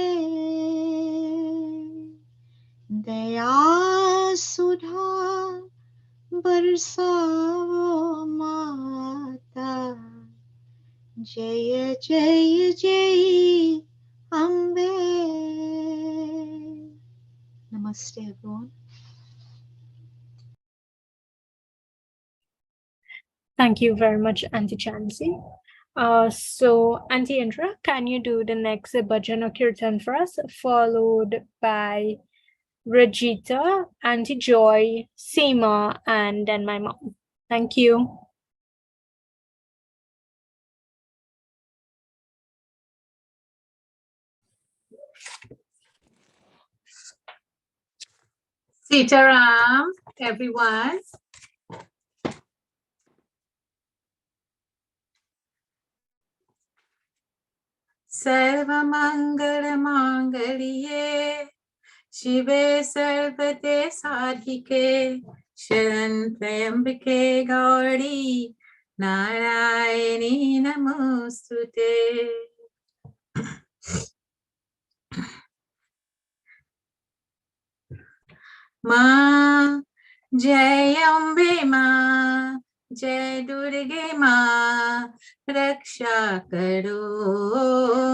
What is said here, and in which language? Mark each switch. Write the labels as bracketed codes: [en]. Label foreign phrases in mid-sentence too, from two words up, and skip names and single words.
[hi] दया सुधा बरसाओ माता, जय जय जय अम्बे। [en] Namaste everyone. Thank you very much, Auntie Chancy. So, Auntie Indra, can you do the next bhajan or kirtan for us, followed by Rajita, Auntie Joy, Seema, and then my mom. Thank you. Sitaram, everyone. [sa] सर्वमङ्गलमाङ्गल्ये शिवे सर्वार्थ साधिके शरण त्र्यम्बके गौरी नारायणी नमोस्तुते. [hi] मां जय अम्बे मां जय दुर्गे मां रक्षा करो